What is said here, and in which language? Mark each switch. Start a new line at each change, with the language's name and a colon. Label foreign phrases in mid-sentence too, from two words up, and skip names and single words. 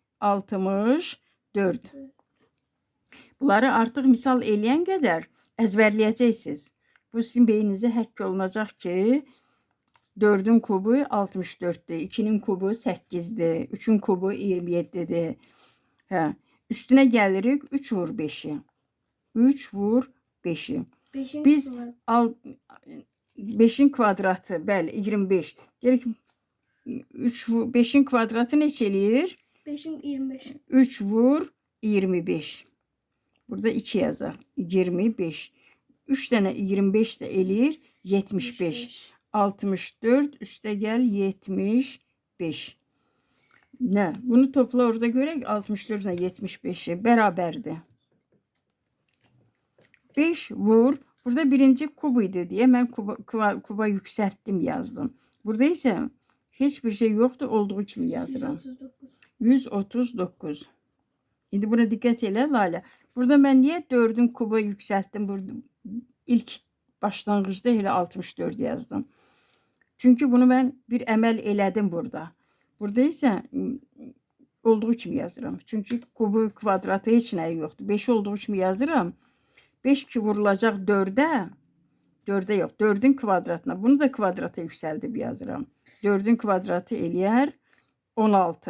Azerbaijani: 64 bunları artıq misal eləyən qədər əzbərləyəcəksiniz bu sizin beyninizə həkk olunacaq ki 4'ün kubu 64'dür 2'nin kubu 8'dir 3'ün kubu 27'dir hə üstünə gəlirik 3 vur 5'i 3 vur 5'i biz 5'in kvadratı bəli 25 gerek 5'in kvadratı neçə eləyir 5'in 25 3 vur 25 burada 2 yazaq 25 3 dənə 25 də eləyir 75 64 üste gel 75.
Turkish: Ne?
Azerbaijani: Bunu topla orada görək 64 ile 75'i beraberdi. 5 vur.
Turkish: Burada birinci kub idi diye ben kuba yükselttim yazdım. Burada ise hiçbir şey yoktu, olduğu gibi yazıram. 139. 139. Şimdi buna dikkat elə Lalə. Burada ben niye 4'ün kuba yükselttim? Burada ilk başlangıçta elə 64 yazdım. Çünkü bunu ben bir emel elədim burada. Burada ise olduğu kimi yazıram.
Azerbaijani: Çünkü kubu kvadratı heç nəyi yoxdur. 5 olduğu kimi yazıram. 5 ki vurulacaq 4'e. 4'e yox. 4'ün kvadratına. Bunu da kvadrata yüksəldib yazıram. 4'ün kvadratı eləyər 16.